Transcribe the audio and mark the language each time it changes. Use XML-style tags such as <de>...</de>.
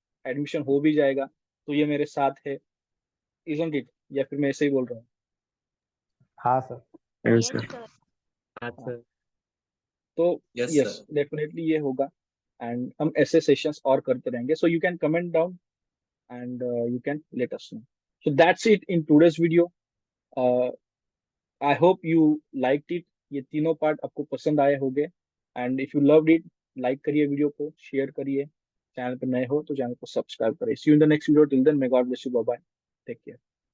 <hi>Admission हो भी जाएगा तो ये मेरे साथ है,</hi> <en>Isn't it?</en> <hi>या फिर मैं ऐसे ही बोल रहा हूँ? हाँ सर।</hi> <en>Yes, sir. sir.</en> <hi>हाँ हाँ, सर। तो</hi> <en>Yes, yes sir.</en> <hi>डेफिनेटली ये होगा।</hi> <en>and</en> <hi>हम ऐसे सेशंस और करते रहेंगे,</hi> <en>So you can comment down and you can let us know. So that's it in today's video. I hope you liked it.</en> <hi>ये तीनों पार्ट आपको पसंद आए होंगे,</hi> <en>and if you loved it,</en> <hi>like करिए वीडियो को, शेयर करिए, channel पर नए हो तो चैनल को सब्सक्राइब करिए.</hi> <en>See you in the next video. Till then, may God bless you. Bye bye. Take care.</en>